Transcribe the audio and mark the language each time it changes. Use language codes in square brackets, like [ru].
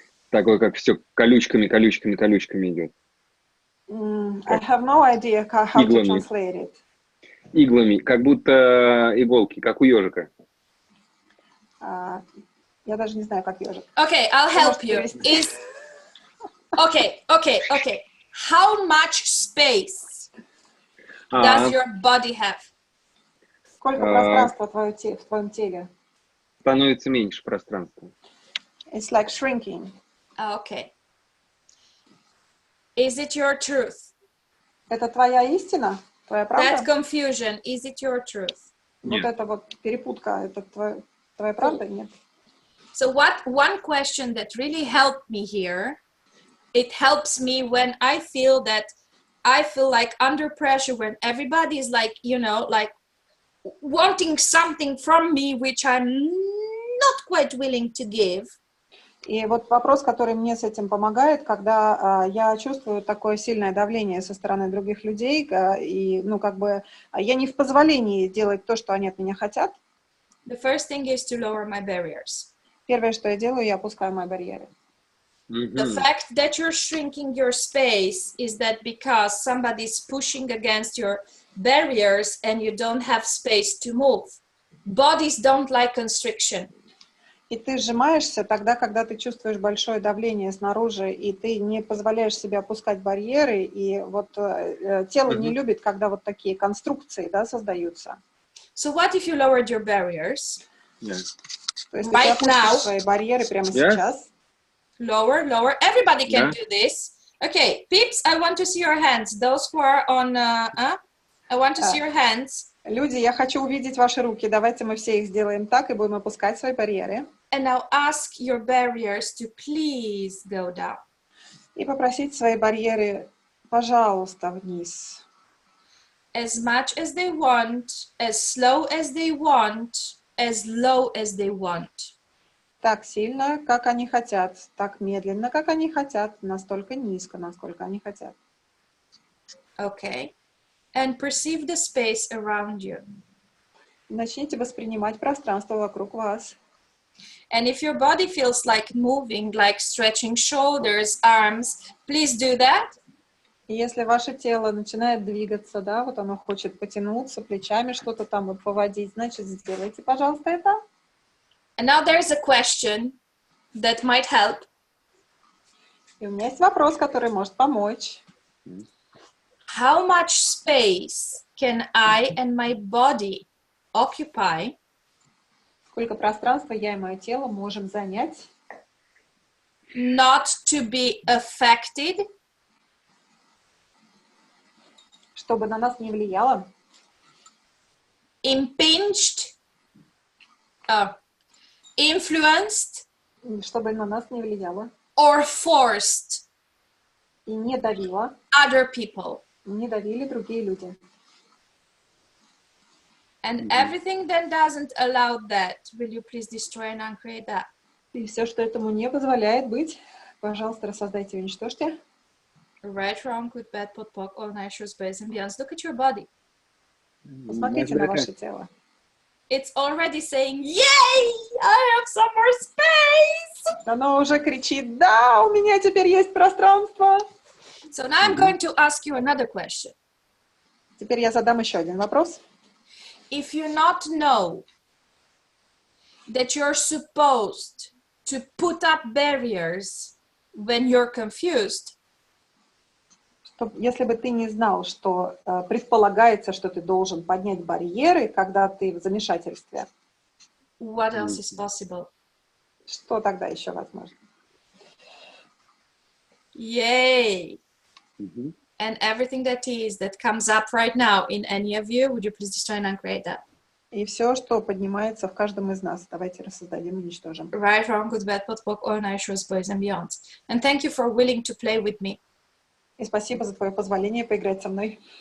[ru] Такое, как все колючками идет. [en] I have no idea how to translate it. [ru] Иглами, как будто иголки, как у ежика. Я даже не знаю, как ежик. [en] Okay, I'll help you. Okay. How much space does your body have? [ru] Сколько пространства в твоем теле? Становится меньше пространства. [en] It's like shrinking. Okay. Is it your truth? [ru] Это твоя истина? Твоя правда? [en] That confusion, is it your truth? [ru] Вот эта вот перепутка, это твоя правда? Нет. [en] So one question that really helped me here, it helps me when I feel like under pressure, when everybody is like, you know, like wanting something from me, which I'm not quite willing to give. [ru] И вот вопрос, который мне с этим помогает, когда я чувствую такое сильное давление со стороны других людей, и, ну, как бы, я не в позволении делать то, что они от меня хотят. [en] The first thing is to lower my barriers. [ru] Первое, что я делаю, я опускаю мои барьеры. [en] The fact that you're shrinking your space is that because somebody's pushing against your barriers and you don't have space to move. Bodies don't like constriction. [ru] И ты сжимаешься тогда, когда ты чувствуешь большое давление снаружи, и ты не позволяешь себе опускать барьеры, и вот тело не любит, когда вот такие конструкции, да, создаются. [en] So what if you lowered your barriers? [ru] То есть ты опустишь свои барьеры прямо сейчас. [en] Lower. Everybody can do this. Okay, peeps, I want to see your hands. Those who are on, I want to see your hands. [ru] Люди, я хочу увидеть ваши руки. Давайте мы все их сделаем так и будем опускать свои барьеры. [en] And now ask your barriers to please go down. [ru] И попросить свои барьеры, пожалуйста, вниз. [en] As much as they want, as slow as they want, as low as they want. [ru] Так сильно, как они хотят, так медленно, как они хотят, настолько низко, насколько они хотят. [en] Okay. And perceive the space around you. [ru] Начните воспринимать пространство вокруг вас. [en] And if your body feels like moving, like stretching shoulders, arms, please do that. [ru] И если ваше тело начинает двигаться, да, вот оно хочет потянуться, плечами что-то там вот поводить, значит, сделайте, пожалуйста, это. [en] And now there's a question that might help. [ru] И у меня есть вопрос, который может помочь. [en] how much space can I and my body occupy [ru] Сколько пространства я и мое тело можем занять, [en] not to be affected [ru] чтобы на нас не влияло, [en] impinged, influenced, [ru] чтобы на нас не влияло [en] or forced [ru] и не давило, [en] other people. [ru] не давили другие люди. [en] And everything that doesn't allow that, will you please destroy and uncreate that? [ru] И все, что этому не позволяет быть, пожалуйста, рассоздайте и уничтожьте. [en] Right, wrong, good, bad, pot, poc, all night shows, boys and beyonds. Look at your body. [ru] Посмотрите на ваше тело. [en] It's already saying, yay, I have some more space. [ru] Оно уже кричит, да, у меня теперь есть пространство. [en] So now I'm going to ask you another question. [ru] Теперь я задам еще один вопрос. [en] If you not know that you're supposed to put up barriers when you're confused, [ru] Если бы ты не знал, что предполагается, что ты должен поднять барьеры, когда ты в замешательстве, [en] what else is possible? [ru] что тогда еще возможно? [en] Yay! And everything that comes up right now in any of you, would you please destroy and uncreate that? [ru] И все, что поднимается в каждом из нас, давайте рассоздадим и уничтожим. [en] Right, wrong, good, bad, pot, poc, all night shows, boys and beyonds. And thank you for willing to play with me. [ru] И спасибо за твое позволение поиграть со мной.